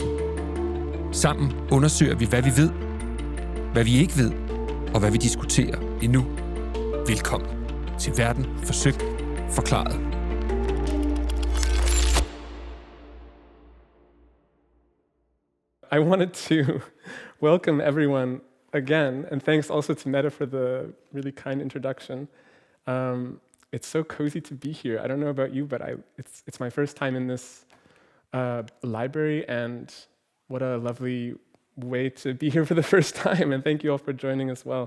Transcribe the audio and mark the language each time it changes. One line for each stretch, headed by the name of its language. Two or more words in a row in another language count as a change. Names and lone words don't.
Danish: Sammen undersøger vi, hvad vi ved, hvad vi ikke ved, og hvad vi diskuterer endnu. Velkommen til Verden forsøgt forklaret.
English: I wanted to welcome everyone again, and thanks also to Meta for the really kind introduction. It's so cozy to be here. I don't know about you, but it's my first time in this library, and what a lovely way to be here for the first time, and thank you all for joining as well.